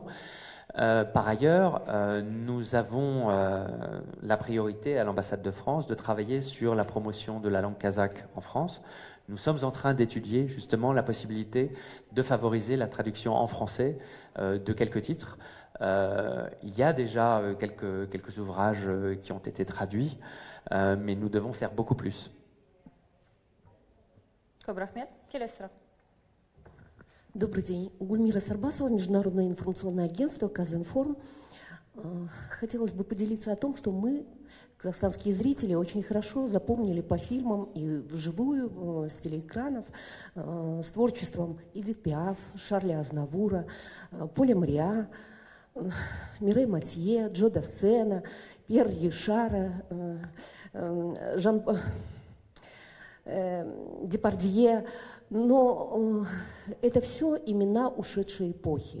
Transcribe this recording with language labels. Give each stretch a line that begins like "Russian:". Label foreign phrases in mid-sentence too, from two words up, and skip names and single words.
French: Par ailleurs, nous avons la priorité à l'ambassade de France de travailler sur la promotion de la langue kazakh en France. Nous sommes en train d'étudier justement la possibilité de favoriser la traduction en français de quelques titres. Il y a déjà quelques ouvrages qui ont été traduits, mais nous devons faire beaucoup plus.
Russian: Добрый день. Гульмира Сарбасова, Международное информационное агентство «Казинформ». Хотелось бы поделиться о том, что мы, казахстанские зрители, очень хорошо запомнили по фильмам и вживую, с телеэкранов, с творчеством Эдит Пиаф, Шарля Азнавура, Поля Мриа, Мирей Матье, Джо Дассена, Пьер Ришара, Жан Депардье, Но это все имена ушедшей эпохи.